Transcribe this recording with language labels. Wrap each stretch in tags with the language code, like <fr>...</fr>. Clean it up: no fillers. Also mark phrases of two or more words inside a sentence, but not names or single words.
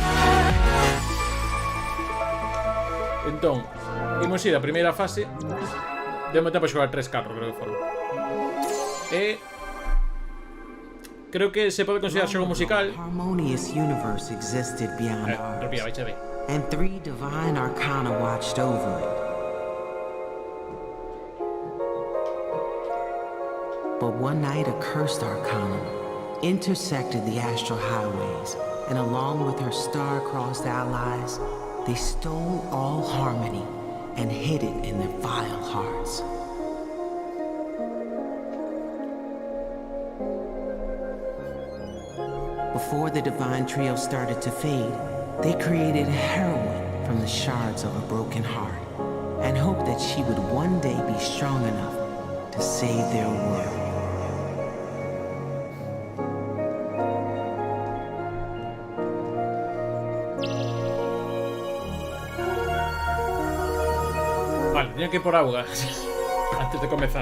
<gl>Entón, imos ir a primeira fase. Deu tempo a xogar 3-4, creo que foron. Creo que se pode considerar xogo musical. Repía, vai xa ver.</gl> <en>And 3 divine arcana watched over it. But one night a cursed arcana intersected the astral highways, and along with her star-crossed allies, they stole all harmony and hid it in their vile hearts. Before the divine trio started to fade, they created a heroine from the shards of a broken heart and hoped that she would one day be strong enough to save their world.</en> <gl>Vale, tenía que ir por auga antes de comenzar.</gl>